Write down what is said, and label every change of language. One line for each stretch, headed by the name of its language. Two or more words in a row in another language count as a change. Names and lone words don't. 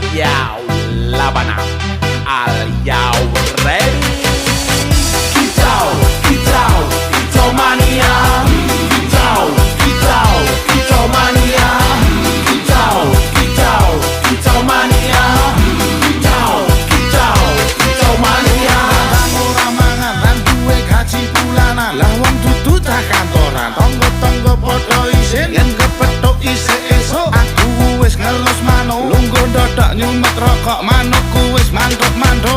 English: Yo, Labana, are you ready?
Javanese: Kicau mania. Kicau mania. Kicau mania. Kicau mania. Ora mangan lan duwe gaji bulanan. Lah wong dudu tak kantoran. Tonggo-tonggo padha isin yen kepethuk isih esuk. Aku wis ngelus manuk. Lungguh ndothok nyumet rokok manukku wis mantep.